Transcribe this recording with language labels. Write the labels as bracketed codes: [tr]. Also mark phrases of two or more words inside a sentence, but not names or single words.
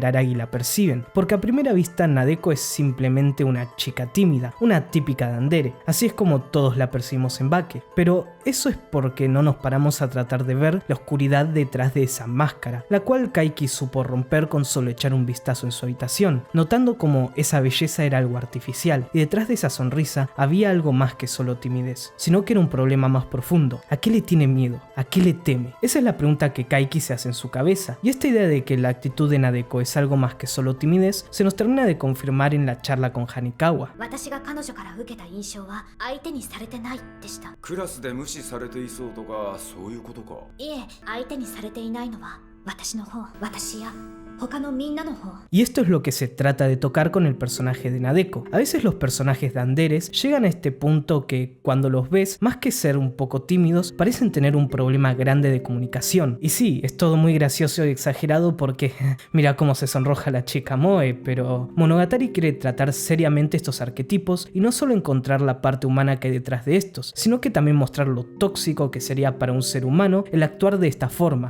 [es] Araragi la perciben, porque a primera vista Nadeko es simplemente una chica tímida, una típica dandere, así es como todos la percibimos en Bake, pero eso es porque no nos paramos a tratar de ver la oscuridad detrás de esa máscara, la cual Kaiki supo romper con solo echar un vistazo en su habitación, notando como esa belleza era algo artificial, y detrás de esa sonrisa había algo más que solo timidez, sino que era un problema más profundo. ¿A qué le tiene miedo? ¿A qué le teme? Esa es la pregunta que Kaiki se hace en su cabeza, y esta idea de que la actitud de Nadeko es algo más que solo timidez se nos termina de confirmar en la charla con Hanikawa. [ja] 私が彼女から受けた印象は相手にされてないでした。クラスで無視されていそうとかそういうことか。いえ、相手にされていないのは私の方、私や他のみんなの方。 [es] Y esto es lo que se trata de tocar con el personaje de Nadeko. A veces los personajes danderes llegan a este punto que cuando los ves, más que ser un poco tímidos, parecen tener un problema grande de comunicación. Y sí, es todo muy gracioso y exagerado porque mira cómo se sonroja la chica Moe, pero Monogatari quiere tratar seriamente estos arquetipos y no solo encontrar la parte humana que hay detrás de estos, sino que también mostrar lo tóxico que sería para un ser humano el actuar de esta forma.